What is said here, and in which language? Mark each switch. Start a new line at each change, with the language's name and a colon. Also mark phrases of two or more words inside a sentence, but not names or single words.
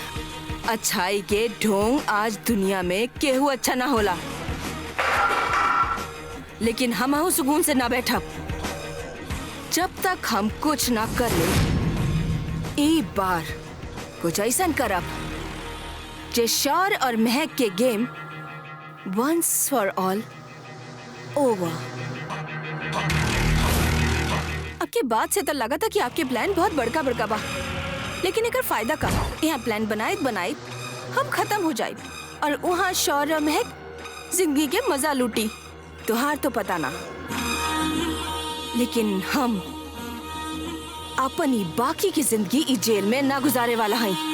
Bhojpuri: अच्छाई के ढोंग आज दुनिया में केहू अच्छा ना होला, लेकिन हम सुकून से ना बैठब जब तक हम कुछ ना कर ले। एक बार कुछ ऐसा करब जे शौर और महक के गेम
English: once for all over.
Bhojpuri: आपकी बात से तो लगा था कि आपके प्लान बहुत बड़का बड़का बा, लेकिन एकर फायदा का? यहाँ प्लान बनाए हम खत्म हो जाए और वहाँ शौर और महक जिंदगी के मजा लूटी। तुहार तो पता ना, लेकिन हम अपनी बाकी की जिंदगी इस जेल में ना गुजारे वाला है।